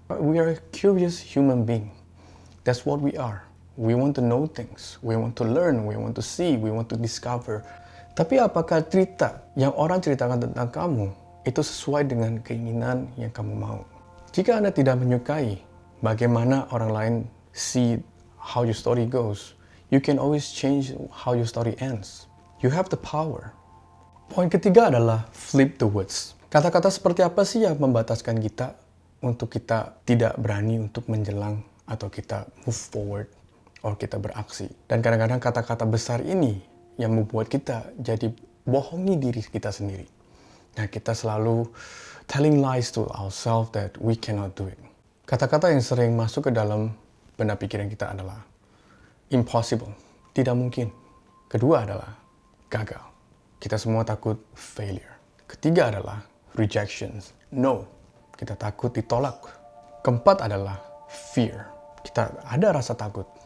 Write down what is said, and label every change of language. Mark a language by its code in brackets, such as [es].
[en] We are a curious human being. That's what we are. We want to know things, we want to learn, we want to see, we want to discover. [id] Tapi apakah cerita yang orang ceritakan tentang kamu itu sesuai dengan keinginan yang kamu mau? Jika Anda tidak menyukai bagaimana orang lain [en] see how your story goes, you can always change how your story ends. You have the power. [id] Poin ketiga adalah [en] flip the words. [id] Kata-kata seperti apa sih yang membataskan kita untuk kita tidak berani untuk menjelang atau kita [en] move forward? [id] Or kita beraksi. Dan kadang-kadang kata-kata besar ini yang membuat kita jadi bohongi diri kita sendiri. Nah, kita selalu [en] telling lies to ourselves that we cannot do it. [id] Kata-kata yang sering masuk ke dalam benak pikiran kita adalah impossible, tidak mungkin. Kedua adalah gagal. Kita semua takut failure. Ketiga adalah rejections, no. Kita takut ditolak. Keempat adalah fear. Kita ada rasa takut.